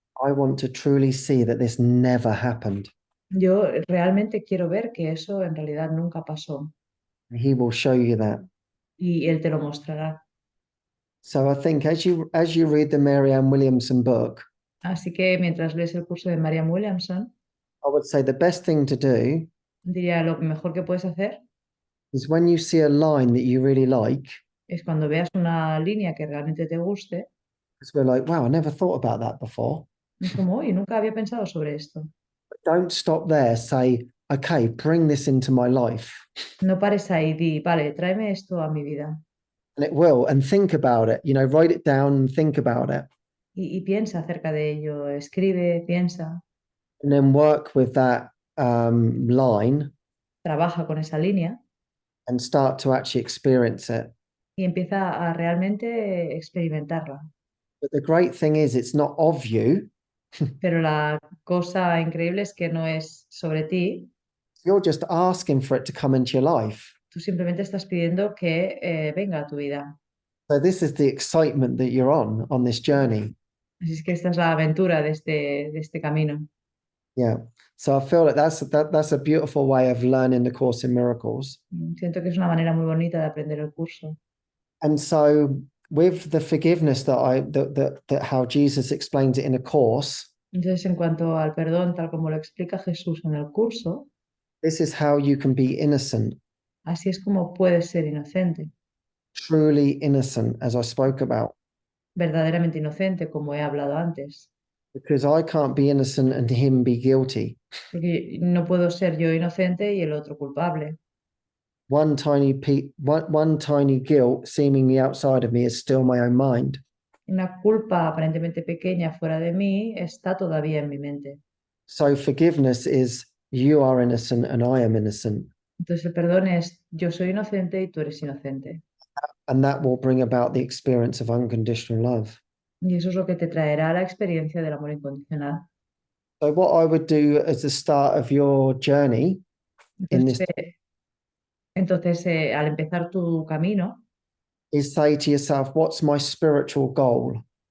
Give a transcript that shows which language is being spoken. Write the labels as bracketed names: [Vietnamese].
[English] I want to truly see that this never happened. [Spanish] Yo realmente quiero ver que eso en realidad nunca pasó [English] He will show you that. [Spanish] y Él te lo mostrará. [English] So I think as you read the Marianne Williamson book, [Spanish] Así que mientras lees el curso de Marianne Williamson, [English] I would say the best thing to do [Spanish] diría lo mejor que puedes hacer [English] is when you see a line that you really like, [Spanish] es cuando veas una línea que realmente te guste, [English] because we're like, wow, I never thought about that before. [Spanish] es como, uy, nunca había pensado sobre esto. [English] But don't stop there. Say, okay, bring this into my life. [Spanish] No pares ahí, di, vale, tráeme esto a mi vida [English] And it will, and think about it, write it down and think about it. [Spanish] y piensa acerca de ello, escribe, piensa, [English] And then work with that line [Spanish] trabaja con esa línea [English] and start to actually experience it. [Spanish] y empieza a realmente experimentarla. [English] But the great thing is, it's not of you. [Spanish] Pero la cosa increíble es que no es sobre ti, [English] You're just asking for it to come into your life. [Spanish] tú simplemente estás pidiendo que venga a tu vida. [English] So this is the excitement that you're on this journey. [Spanish] Así es que esta es la aventura de este camino. [English] Yeah. So I feel like that's a beautiful way of learning the Course in Miracles. [Spanish] Siento que es una manera muy bonita de aprender el curso. [English] And so with the forgiveness that how Jesus explains it in a course, [Spanish] Entonces, en cuanto al perdón, tal como lo explica Jesús en el curso, [English] this is how you can be innocent, [Spanish] así es como puedes ser inocente, [English] truly innocent, as I spoke about. [Spanish] verdaderamente inocente, como he hablado antes. [English] Because I can't be innocent and him be guilty. [Spanish] Porque no puedo ser yo inocente y el otro culpable. [English] One tiny guilt seemingly outside of me is still my own mind. [Spanish] Una culpa aparentemente pequeña fuera de mí está todavía en mi mente. [English] So forgiveness is you are innocent and I am innocent. [Spanish] Entonces el perdón es yo soy inocente y tú eres inocente. [English] And that will bring about the experience of unconditional love. [Spanish] Y eso es lo que te traerá la experiencia del amor incondicional. [English] So what I would do as the start of your journey in [Spanish] Entonces, [English] this [Spanish] al empezar tu camino, [English] is say to yourself, what's my spiritual goal?